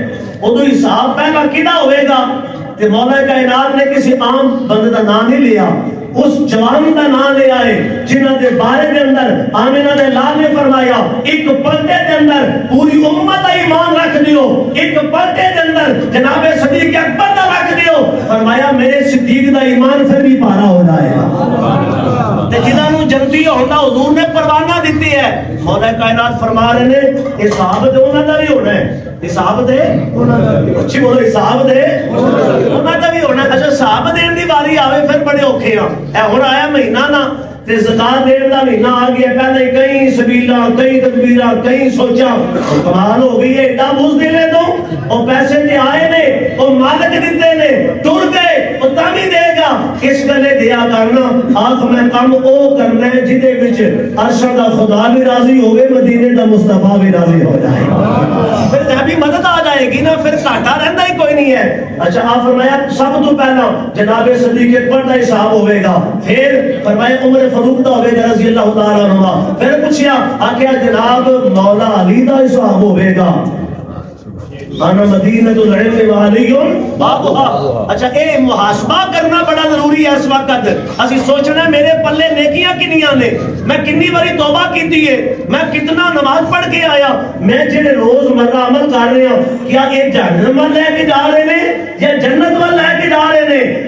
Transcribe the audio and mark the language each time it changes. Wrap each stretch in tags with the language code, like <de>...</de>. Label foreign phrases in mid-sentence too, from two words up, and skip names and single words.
<pa>ادو حساب پہلا کیدا ہوئے گا تے مولا کائنات نے کسی عام بندے دا نام نہیں لیا, اس جوان دا نام لے آئے جنہاں دے بارے دے اندر آمینہ دے لال نے فرمایا ایک پردے دے اندر پوری امت دا ایمان رکھ دیو, ایک پردے دے اندر جناب صدیق اکبر دا رکھ دیو. فرمایا میرے صدیق دا ایمان پھر بھی پارا ہو جائے گا. تے جنہاں نوں جنتی ہوندا حضور نے پروانہ دتی ہے. مولا کائنات فرما رہے نے حساب تے انہاں دا بھی ہونا ہے, حساب دے انہاں دا بھی, اچھی بولو حساب دے انہاں دا بھی ہونا. اچھا حساب دین دی باری آوے پھر بڑے اوکھے ہاں. اے ہن آیا مہینہ نا تے زکات دین دا مہینہ آ گیا, پہلے کئی سبیلاں کئی تدبیراں کئی سوچاں, کمال ہو گئی ہے. ایڈا بزدل ہے تو او پیسے تے آئے نے, او مالک دتے نے, ٹر گئے, او تا بھی دے گا. اس گلے دیا کرنا آخ میں کم او کرنا ہے جدے وچ عرش دا خدا بھی راضی ہوئے, مدینے دا مصطفیٰ بھی راضی ہو جائے, پھر بھی مدد آ جائے گی نا, پھر گھاٹا رہندا ہی کوئی نہیں ہے. اچھا آپ فرمایا سب تو پہلا جناب صدیق اکبر دا حساب ہوئے گا, پھر فرمایا عمر فاروق دا ہوئے گا</pa> <ar>رضی اللہ تعالیٰ عنہ,</ar> <pa>پھر پوچھیا آکیا جناب مولا علی دا حساب ہوئے گا.</pa> <ar>انا مدینہ العلم وعلی بابها.</ar> <pa>اچھا اے محاسبہ کرنا بڑا ضروری ہے اس وقت. اسی سوچنا ہے میرے پلے نیکیاں کنیاں نے, میں کنی باری توبہ کیتی ہے, میں کتنا نماز پڑھ کے آیا, میں جڑے روز مرہ عمل کر رہے ہیں کیا یہ جہنم لے کے جا رہے ہیں یا جنت وال لے کے جا رہے ہیں؟</pa>